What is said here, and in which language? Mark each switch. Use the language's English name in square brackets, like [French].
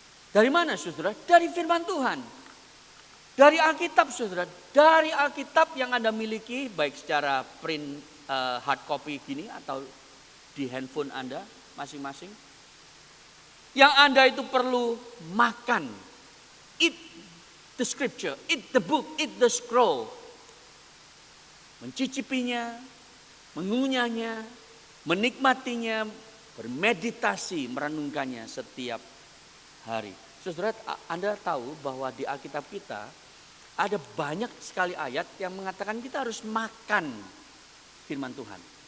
[Indonesian] Dari mana saudara? Dari firman Tuhan. Dari Alkitab saudara. Dari Alkitab yang Anda miliki, baik secara print hard copy gini atau di handphone Anda masing-masing. Yang Anda itu perlu makan. [English] Eat the scripture, eat the book, eat the scroll. [Indonesian] Mencicipinya, mengunyahnya, menikmatinya, bermeditasi, merenungkannya setiap hari. Saudara, Anda tahu bahwa di Alkitab kita ada banyak sekali ayat yang mengatakan kita harus makan firman Tuhan.